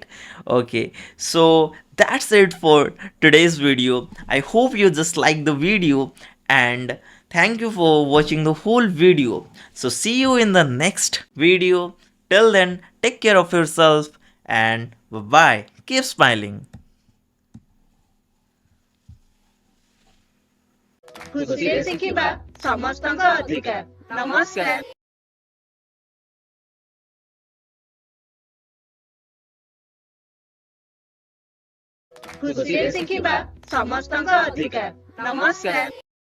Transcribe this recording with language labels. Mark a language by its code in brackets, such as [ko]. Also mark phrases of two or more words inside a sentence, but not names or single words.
[en] Okay, so that's it for today's video. I hope you just liked the video, and thank you for watching the whole video. So see you in the next video. Till then, take care of yourself and bye bye. Keep smiling. [or] ଖୁସିରେ ଶିଖିବା ସମସ୍ତଙ୍କ ଅଧିକାର। ନମସ୍କାର। ଖୁସିରେ ଶିଖିବା ସମସ୍ତଙ୍କ ଅଧିକାର। ନମସ୍କାର।